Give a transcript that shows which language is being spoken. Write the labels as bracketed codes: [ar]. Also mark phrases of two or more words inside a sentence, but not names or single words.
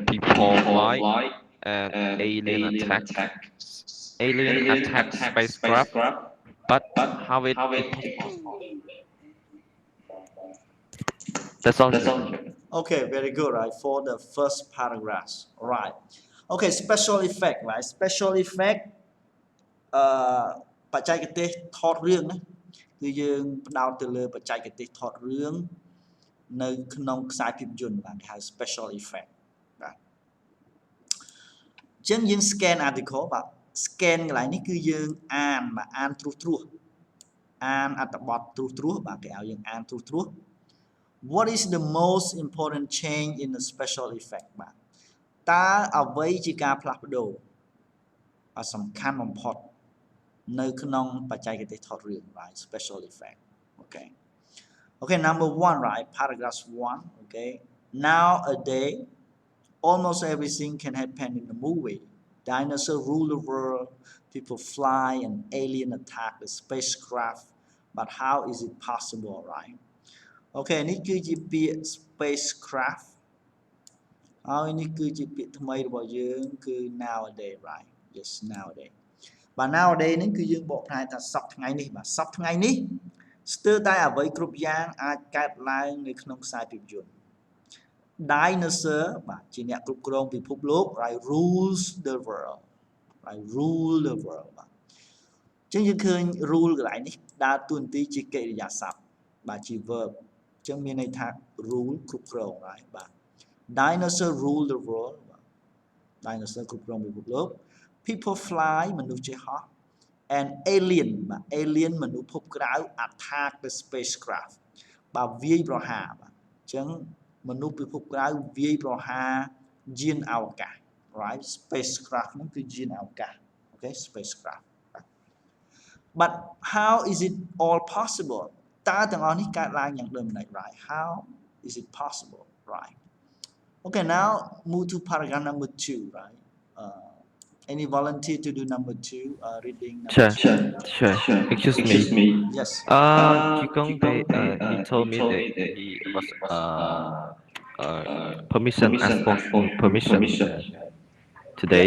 [en] People fly, and alien attack spacecraft. But how it possible? That's all. Okay, very good, right? For the first paragraph, right? Okay, special effect, right? Special effect [km] បច្ចេកទេសថតរឿងណាគឺយើងផ្ដោតទៅលើបច្ចេកទេសថតរឿងនៅក្នុងខ្សែភាពយន្តបាទគេហៅ [en] special effect [km] បាទ អញ្ចឹងយើង [en] scan article [km] បាទ scan កន្លែងនេះគឺយើងអានបាទអានត្រួសអានអត្ថបទត្រួសបាទគេឲ្យយើងអានត្រួស [en] What is the most important change in the special effect [km] បាទតើអ្វីជាការផ្លាស់ប្ដូរសំខាន់ បំផុតនៅក្នុងបច្ចេកទេសថតរឿង [en] right special effect okay number 1 right paragraph 1 okay nowadays almost everything can happen in the movie dinosaurs rule the world people fly and alien attack the spacecraft but how is it possible right okay [km] នេះគឺជាពាក្យ [en] spacecraft [km] ហើយនេះគឺជាពា ក្យថ្មីរបស់យើងគឺ nowadays [en] right yes nowadays [km] បាទ nowadays នេះគឺយើងបកប្រែថាសប្តាហ៍ថ្ងៃនេះបាទសប្តាហ៍ថ្ងៃនេះស្ទើរតែអ្វីគ្រប់យ៉ាងអាចកើតឡើងនៅក្នុងខ្សែភាពយន្ត Dinosaur បាទជាអ្នកគ្រប់ គ្រងពិភពលោក [en] right rules the world right rule the world [km] បាទអញ្ចឹងយើងឃើញ rule កន្លែងនេះដើរតួនាទីជាកិរិយាសព្ទបាទជា verb អញ្ចឹង មានន័យថា rule គ្រប់គ្រង right បាទ [en] Dinosaur rule the world [km] dinosaur គ្រប់គ្រងពិភពលោក [en] people fly [km] មនុស្សជិះហោះ [en] and alien [km] បាទ [en] alien [km] មនុស្សភពក្រៅ [en] attack the spacecraft [km] បាទវាយប្រហារបាទអញ្ចឹងមនុស្សពិភពក្រៅវាយប្រហារយានអវកាស [en] right spacecraft [km] ហ្នឹងគឺយានអវកាស [en] okay spacecraft but how is it all possible [km] តើទាំងអស់នេះកើតឡើងយ៉ាងដូចម្តេច [en] right how is it possible right okay now move to paragraph number 2 right any volunteer to do number 2 reading number Sure. Excuse me. yes Jigong, he told me that he was permission asked for permission today.